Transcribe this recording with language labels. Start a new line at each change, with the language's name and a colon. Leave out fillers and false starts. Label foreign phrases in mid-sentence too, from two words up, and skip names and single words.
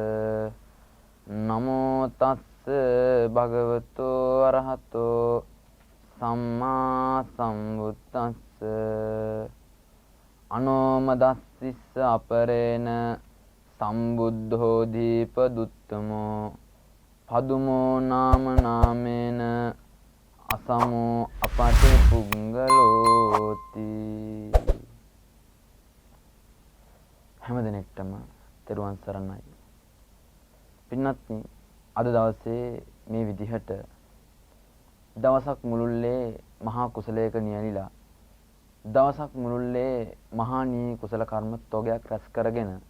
Pali: නමෝ තස්ස භගවතු අරහතෝ සම්මා සම්බුද්දස්ස අනෝමදස්සිස්ස අපරේන සම්බුද්ධෝ දීපදුත්තමෝ පදුමෝ නාම නාමේන අසමෝ අපටි පුංගලෝති.
Sinhala: හැම දිනෙකටම තෙරුවන් සරණයි. පින්වත්නි, අද දවසේ මේ විදිහට දවසක් මුළුල්ලේ මහා කුසලයක නියැලිලා දවසක් මුළුල්ලේ මහා නී කුසල කර්ම තෝගයක් රැස් කරගෙන